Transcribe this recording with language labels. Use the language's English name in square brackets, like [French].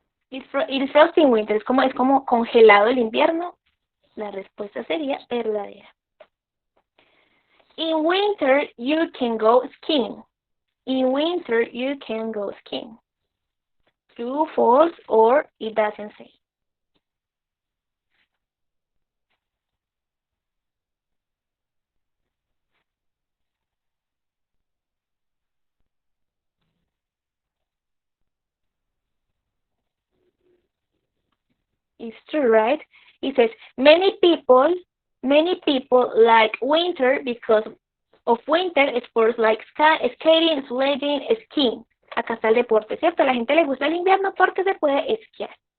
[English] It is frosty in winter. [Spanish] Es como congelado el invierno. La respuesta sería verdadera. [English] In winter, you can go skiing. In winter, you can go skiing. True, false, or it doesn't say. It's true, right? It says many people like winter because of winter sports like skating, sledding, skiing. [Spanish] Acá está el deporte, ¿cierto? A la gente le gusta el invierno porque se puede esquiar.